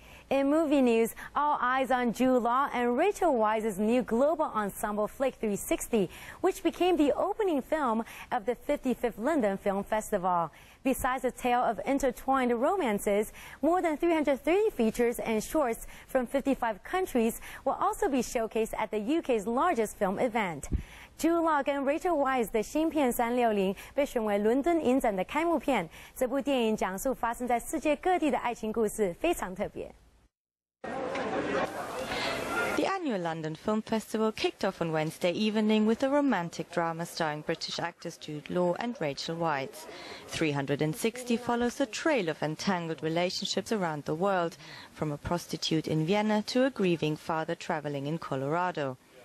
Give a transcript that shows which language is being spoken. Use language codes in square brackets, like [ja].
[en] In movie news, all eyes on Jude Law and Rachel Weisz's new global ensemble flick 360, which became the opening film of the 55th London Film Festival. Besides a tale of intertwined romances, more than 330 features and shorts from 55 countries will also be showcased at the UK's largest film event. [zh] Jude Law 跟 Rachel Weisz 的新片360被选为伦敦影展的开幕片。这部电影讲述发生在世界各地的爱情故事，非常特别。 [en] The annual London Film Festival kicked off on Wednesday evening with a romantic drama starring British actors Jude Law and Rachel Weisz. 360 follows a trail of entangled relationships around the world, from a prostitute in Vienna to a grieving father traveling in Colorado.